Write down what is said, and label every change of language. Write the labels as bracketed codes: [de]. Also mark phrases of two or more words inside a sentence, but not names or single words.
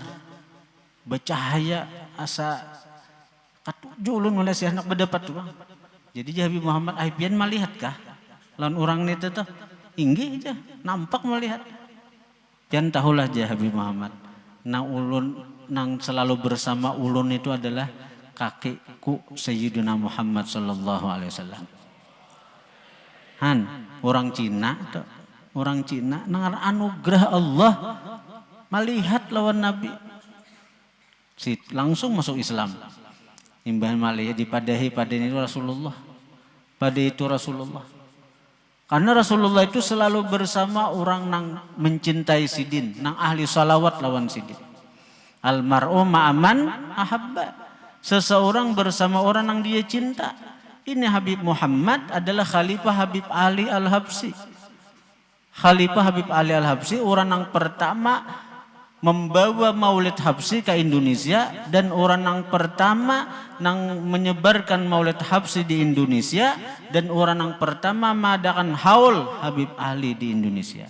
[bjn] Bercahaya asa katuju ulun mulai si hendak berdapat tuh. Jadi Habib Muhammad pian melihat kah? Lawan orang ini tuh inggi aja nampak melihat. Pian tahulah aja Habib Muhammad. Nang selalu bersama ulun itu adalah kakekku Sayyidina Muhammad [ar] صلى الله عليه وسلم. [bjn] Orang Cina nang anugerah Allah melihat lawan Nabi. Langsung masuk Islam. Imbah malih dipadahi pada itu Rasulullah. Pada itu Rasulullah. Karena Rasulullah itu selalu bersama orang nang mencintai sidin, nang ahli salawat lawan sidin. [ar] المرء مع من أحب. [id] Seseorang bersama orang yang dia cinta. Ini Habib Muhammad adalah Khalifah Habib Ali Al-Habsyi. Khalifah Habib Ali Al-Habsyi orang yang pertama membawa Maulid Habsyi ke Indonesia dan orang yang pertama yang menyebarkan Maulid Habsyi di Indonesia dan orang yang pertama mengadakan haul Habib Ali di Indonesia.